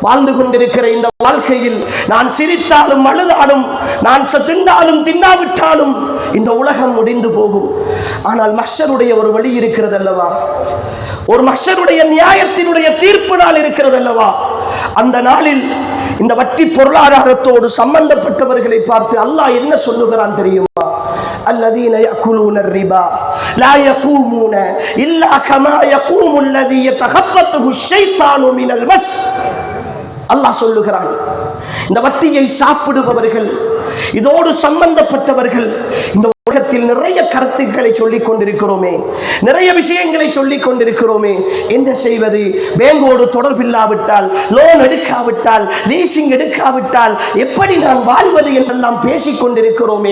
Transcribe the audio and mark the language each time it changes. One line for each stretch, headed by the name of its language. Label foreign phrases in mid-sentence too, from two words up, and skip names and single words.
Tamil: வாழ்ந்து கொண்டிருக்கிற இந்த வாழ்க்கையில் நான் சிரித்தாலும் அழுதாலும், நான் தின்னாலும் தின்னாவிட்டாலும் இந்த உலகம் முடிந்து போகும். ஆனால் மஹ்ஷருடைய ஒரு வழி இருக்கிறது அல்லவா? ஒரு மஹ்ஷருடைய நியாயத்தினுடைய தீர்ப்பு நாள் இருக்கிறது அல்லவா? அந்த நாளில் இந்த வட்டி பொருளாதாரத்தோடு சம்பந்தப்பட்டவர்களை பார்த்து அல்லாஹ் என்ன சொல்லுகிறான் தெரியுமா?
Arabic: الذين يأكلون الربا لا يقومون إلا كما يقوم الذي يتخبطه الشيطان من المس.
Tamil: அல்லாஹ் சொல்லுகிறான், இந்த வட்டியை சாப்பிடுபவர்கள், இதோடு சம்பந்தப்பட்டவர்கள், இந்த உலகத்தில் நிறைய கருத்துக்களை சொல்லிக் கொண்டிருக்கிறோமே, நிறைய விஷயங்களை சொல்லிக் கொண்டிருக்கிறோமே. என்ன செய்வது? பேங்கோடு தொடர்பில்லாவிட்டால், லோன் எடுக்காவிட்டால், லீசிங் எடுக்காவிட்டால் எப்படி நான் வாழ்வது என்றெல்லாம் பேசிக் கொண்டிருக்கிறோமே.